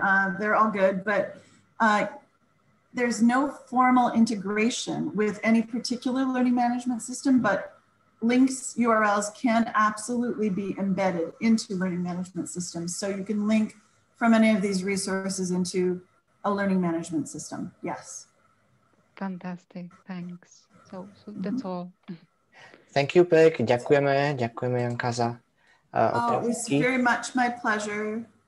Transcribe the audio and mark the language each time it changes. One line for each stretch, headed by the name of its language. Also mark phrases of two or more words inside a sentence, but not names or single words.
English: They're all good, but there's no formal integration with any particular learning management system, but links, URLs can absolutely be embedded into learning management systems. So you can link from any of these resources into a learning management system. Yes. Fantastic. Thanks. So that's all. Thank you, Peg.
Slovak: Ďakujeme Janka za otázky.
English: Oh, it was very much my pleasure.